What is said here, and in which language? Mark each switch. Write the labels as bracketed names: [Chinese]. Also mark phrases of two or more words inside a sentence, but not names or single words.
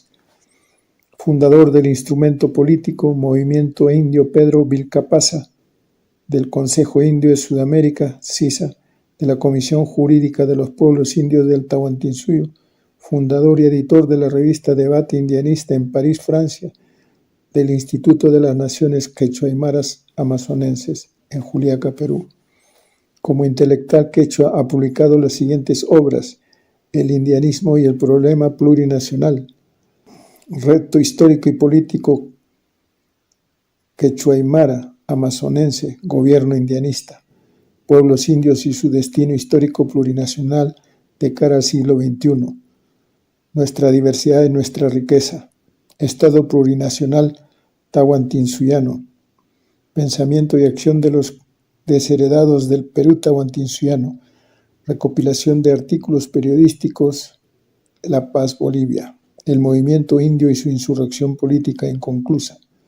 [Spanish] Fundador del instrumento político Movimiento Indio Pedro Vilcapasa, del Consejo Indio de Sudamérica, CISA, de la Comisión Jurídica de los Pueblos Indios del Tahuantinsuyo, fundador y editor de la revista Debate Indianista en París, Francia, del Instituto de las Naciones Quechua-Aymaras Amazonenses en Juliaca, Perú. Como intelectual quechua ha publicado las siguientes obras: El indianismo y el problema plurinacional, Reto histórico y político quechua-aymara amazonense, gobierno indianista, Pueblos indios y su destino histórico plurinacional de cara al siglo XXI, Nuestra diversidad y nuestra riqueza, Estado plurinacional tahuantinsuyano, Pensamiento y acción de los desheredados del Perú tahuantinsuyano, recopilación de artículos periodísticos, La Paz, Bolivia, El movimiento indio y su insurrección política inconclusa.